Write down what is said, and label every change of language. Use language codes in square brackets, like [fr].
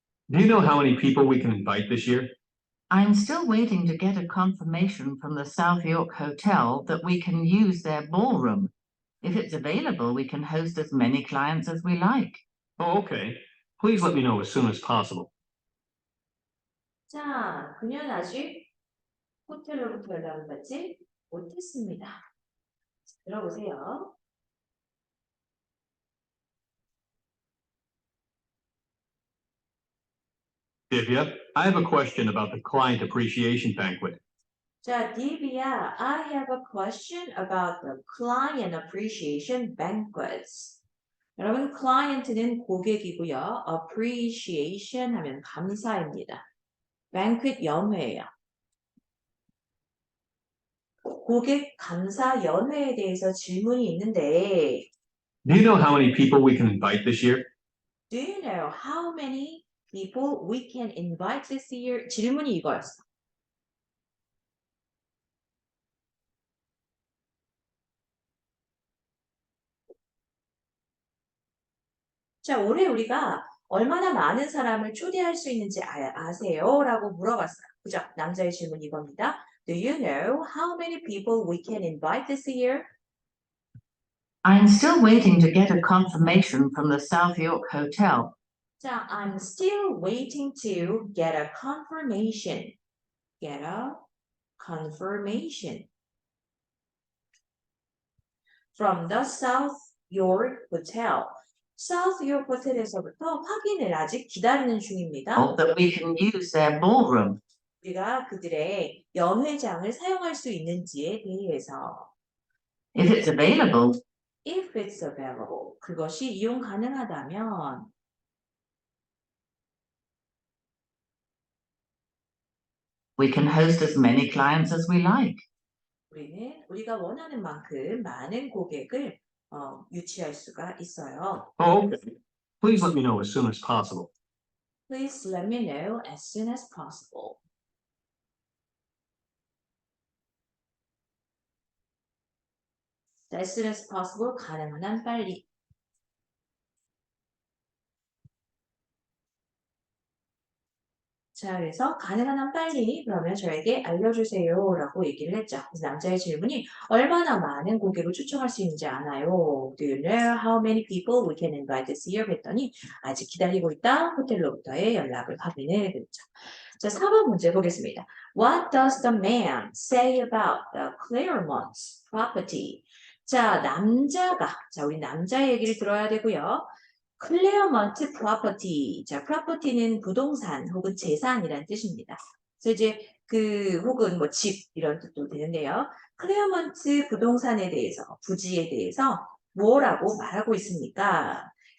[en] Do you know how many people we can invite this year? I'm still waiting to get a confirmation from the South York Hotel that we can use their ballroom. If it's available, we can host as many clients as we like. Oh, okay. Please let me know as soon as possible. [ko] 자, 그녀는 아직 호텔로부터 연락을 받지 못했습니다. 들어보세요. [en] Divya, I have a question about the client appreciation banquet. [ko] 자, 디비야, [en] I have a question about the client appreciation banquets. [ko] 여러분, client는 고객이고요. appreciation 하면 감사입니다. banquet 연회예요. 고객 감사 연회에 대해서 질문이 있는데 [en] Do you know how many people we can invite this year? Do you know how many people we can invite this year? [ko] 질문이 이거였어. 자, 올해 우리가 얼마나 많은 사람을 초대할 수 있는지 아세요? 라고 물어봤어요. 그죠? 남자의 질문 이겁니다. [en] Do you know how many people we can invite this year? I'm still waiting to get a confirmation from the South York Hotel. 자, I'm still waiting to get a confirmation. Get a confirmation. From the South York Hotel. [ko] South York 호텔에서부터 확인을 아직 기다리는 중입니다. [en] That we can use their ballroom. [ko] 우리가 그들의 연회장을 사용할 수 있는지에 대해서 [en] If it's available, if it's available [ko] 그것이 이용 가능하다면 [en] We can host as many clients as we like. [ko] 우리는 우리가 원하는 만큼 많은 고객을 유치할 수가 있어요. [en] Oh, okay. Please let me know as soon as possible. Please let me know as soon as possible. [ko] 자, [en] as soon as possible, [ko] 가능한 한 빨리. 자, 그래서 가능한 한 빨리 그러면 저에게 알려주세요라고 얘기를 했죠. 그래서 남자의 질문이 얼마나 많은 고객을 초청할 수 있는지 아나요? [en] Do you know how many people we can invite this year? [ko] 그랬더니 아직 기다리고 있다. 호텔로부터의 연락을 확인해 그랬죠. 자, 4번 문제 보겠습니다. [en] What does the man say about the Claremont property? [ko] 자, 우리 남자 얘기를 들어야 되고요. 클레어먼트 프로퍼티. 자, 프로퍼티는 부동산 혹은 재산이란 뜻입니다. 그래서 이제 혹은 뭐 집 이런 뜻도 되는데요. 클레어먼트 부동산에 대해서, 부지에 대해서 뭐라고 말하고 있습니까?